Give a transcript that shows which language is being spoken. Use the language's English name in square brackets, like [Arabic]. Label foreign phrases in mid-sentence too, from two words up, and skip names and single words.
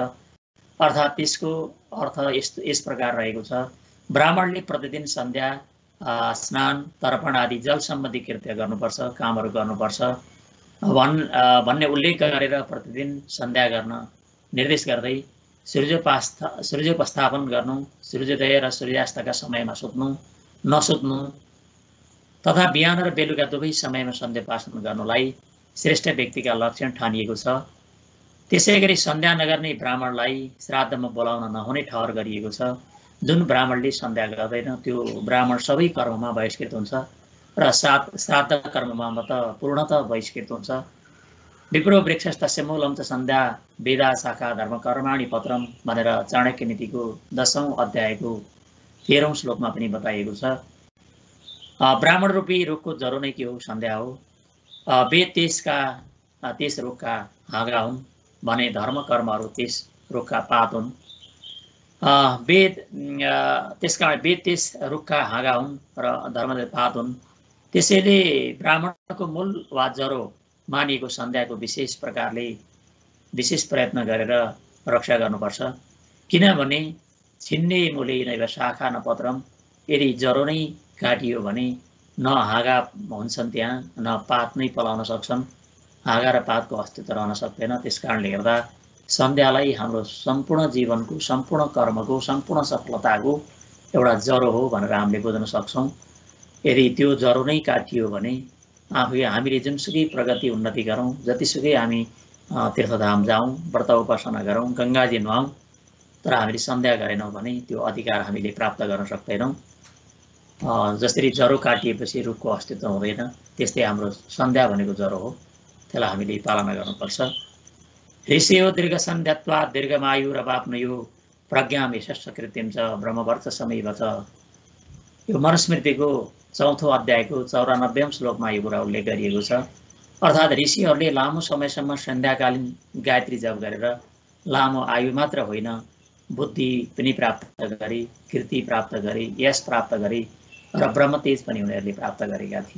[Nepali] अर्थात् त्यसको अर्थ यस प्रकार रहेको छ, ब्राह्मणले प्रतिदिन सन्ध्या, स्नान, तर्पण आदि जल सम्बन्धी कृत्य गर्नुपर्छ, कामहरू गर्नुपर्छ भन्ने उल्लेख गरेर प्रतिदिन सन्ध्या गर्न निर्देश गर्दै सूर्योपस्थापन गर्नु, सूर्योदय र सूर्यास्तका समयमा नसुत्नु तथा बिहान र बेलुका दुवै समयमा सन्ध्योपासन गर्नुलाई श्रेष्ठ व्यक्तिका लक्षण ठानिएको छ। त्यसै गरी सन्ध्या नगर्ने ब्राह्मणलाई श्राद्धमा बोलाउन नहुने ठहर गरिएको छ। जुन ब्राह्मणले सन्ध्या गर्दैन त्यो ब्राह्मण सबै कर्ममा बहिष्कृत हुन्छ र श्राद्ध कर्ममा त पूर्णतः बहिष्कृत हुन्छ। [Sanskrit] विप्रो वृक्षस्तस्य मूलम च सन्ध्या वेदा शाखा धर्म कर्माणि पत्रम [Nepali] भनेर चाणक्य नीतिको 10औं अध्यायको 13औं श्लोकमा पनि बताइएको छ। ब्राह्मण रूपी रुखको जरो नै के हो? सन्ध्या हो। वेद त्यस रुखका हाँगा हुन् भने धर्म कर्महरू त्यस रुखका पात हुन्। त्यसकारण वेद त्यस रुखका हाँगा हुन् र धर्म पात हुन्। त्यसैले ब्राह्मणको मूल वा जरो मानिएको सन्ध्याको विशेष प्रयत्न गरेर रक्षा गर्नुपर्छ। [Sanskrit] किनभने छिन्ने मूले नैव शाखा न पत्रम, [Nepali] यदि जरो नै काटियो भने न हाँगा हुन्छन् त्यहाँ, न पात नै पलाउन सक्छन्, हाँगा र पातको अस्तित्व रहन सक्दैन। त्यस कारणले गर्दा सन्ध्यालाई हाम्रो सम्पूर्ण जीवनको, सम्पूर्ण कर्मको, सम्पूर्ण सफलताको एउटा जरो हो भनेर हामीले बुझ्न सक्छौँ। यदि त्यो जरो नै काटियो भने हामीले जुनसुकै प्रगति उन्नति गरौँ, जतिसुकै हामी तीर्थधाम जाउँ, व्रत उपासना गरौँ, गङ्गाजी नुहाउँ, तर हामीले सन्ध्या गरेनौँ भने त्यो अधिकार हामीले प्राप्त गर्न सक्दैनौँ। जसरी जरो काटिएपछि रुखको अस्तित्व हुँदैन, त्यस्तै हाम्रो सन्ध्या भनेको जरो हो, त्यसलाई हामीले पालना गर्नुपर्छ। [Sanskrit] ऋषियो दीर्घ सन्ध्यात्वा दीर्घमायुरवाप्नुयो प्रज्ञाम यशस्व कृत्रिम च ब्रह्मवर्च समीवच। [Nepali] यो मनुस्मृतिको 4औं अध्यायको 94औं श्लोकमा यो कुरा उल्लेख गरिएको छ। अर्थात् ऋषिहरूले लामो समयसम्म सन्ध्याकालीन गायत्री जप गरेर लामो आयु मात्र होइन, बुद्धि पनि प्राप्त गरे, कीर्ति प्राप्त गरे, यश प्राप्त गरे र ब्रह्मतेज पनि उनीहरूले प्राप्त गरेका थिए।